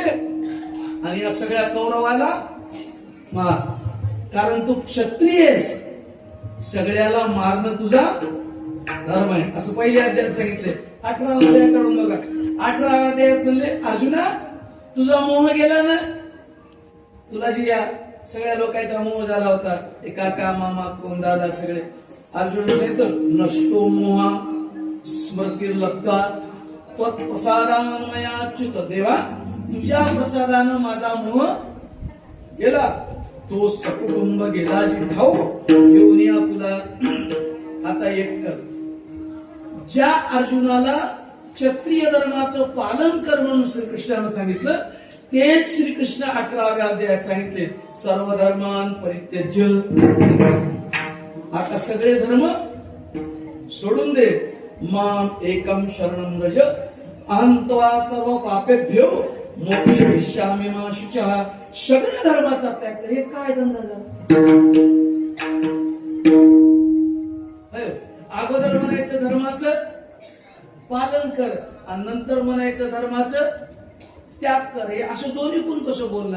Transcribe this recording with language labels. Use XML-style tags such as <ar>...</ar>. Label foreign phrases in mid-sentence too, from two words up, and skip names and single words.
<mr>आणि या सगळ्या कौरवाला मार, कारण तू क्षत्रिय आहेस, सगळ्याला मारणं तुझा धर्म आहे, असं पहिल्या अध्यायात सांगितले. 18व्या अध्यायाकडून बघा. 18व्या अध्यायात म्हणले, अर्जुना तुझा मोह गेला ना, तुला जी या सगळ्या लोकांचा मोह झाला होता, ते काका मामा कोण दादा सगळे. अर्जुन सांगितलं,</mr> <sa>नष्टो मोहा स्मृतिर्लब्धा त्वत्प्रसादान्मयाच्युत.</sa> <mr>देवा तुझ्या प्रसादानं माझा मोह गेला, तो सकुटुंब गेला जी धाव घेऊन या तुला. आता एक कर, ज्या अर्जुनाला क्षत्रिय धर्माचं पालन कर म्हणून श्रीकृष्णानं सांगितलं, तेच श्रीकृष्ण 18व्या अध्यायात सांगितले,</mr> <sa>सर्व धर्मान परित्यज्य.</sa> <mr>आता सगळे धर्म सोडून दे,</mr> <sa>माम एकम शरणं व्रज, अहं त्वा सर्व पापेभ्यो मोक्षयिष्यामि मा शुचः.</sa> <mr>सगळ्या धर्माचा त्याग कर. हे काय धंदा झाला? अगोदर म्हणायचं धर्माचं पालन कर आणि नंतर म्हणायचं धर्माचं त्याग कर. हे असं दोन्ही कोण कसं बोलणार?</mr>